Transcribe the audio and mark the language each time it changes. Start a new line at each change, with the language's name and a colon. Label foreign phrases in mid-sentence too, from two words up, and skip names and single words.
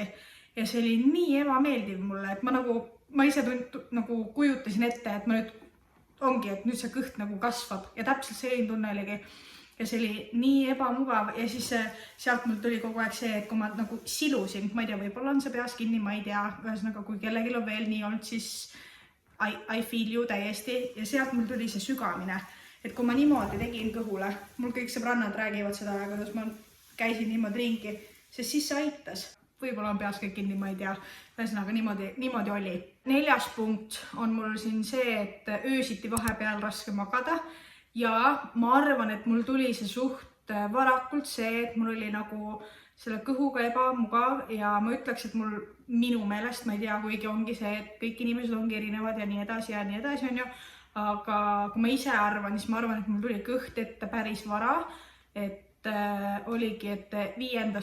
Estonian: Ja see oli nii ebameeldiv mulle, et ma ise nagu kujutasin ette, et ma nüüd see kõht nagu kasvab. Ja täpselt selline tunne oligi. Ja see oli nii ebamugav. Ja siis sealt mul tuli kogu aeg see, et kui ma nagu silusin, ma ei tea, võib-olla on see peas kinni, ma ei tea. Ühesõnaga, kui kellelgi on veel nii olnud, siis
English: I feel you
Estonian: täiesti ja sealt mul tuli see sügamine, et kui ma niimoodi tegin kõhule, mul kõik sõbrannad räägivad seda, kuidas ma käisin niimoodi ringi, sest siis see aitas. Võib-olla on peas kõik kinni, ma ei tea. Ühesõnaga, niimoodi oli. 4. punkt on mul siin see, et öösiti vahepeal raske magada ja ma arvan, et mul tuli see suht varakult see, et mul oli nagu selle kõhuga ebamugav ja ma ütleks, et minu meelest, ma ei tea, kuigi ongi see, et kõik inimesed ongi erinevad ja nii edasi on ju, aga kui ma ise arvan, siis ma arvan, et mul tuli kõht ette päris vara, et oligi, et 5.